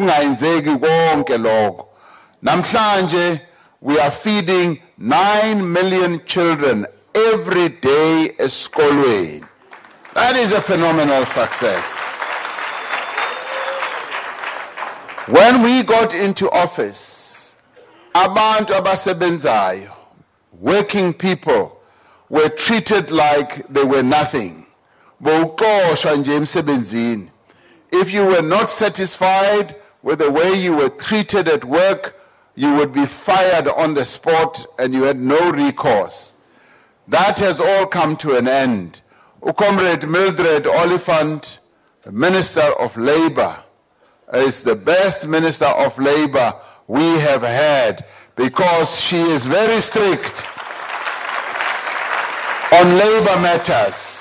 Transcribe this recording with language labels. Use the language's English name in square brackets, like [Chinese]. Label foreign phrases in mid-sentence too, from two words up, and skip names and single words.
[English] Namhlanje, we are feeding 9 million children every day esikolweni. That is a phenomenal success. When we got into office, [Zulu] abantu abasebenzayo, [English] working people, were treated like they were nothing. [Zulu] Bowuxoshwa nje emsebenzini. [English] If you were not satisfied with the way you were treated at work, you would be fired on the spot and you had no recourse. That has all come to an end. Comrade Mildred Oliphant, the Minister of Labour, is the best Minister of Labour we have had because she is very strict on labor matters.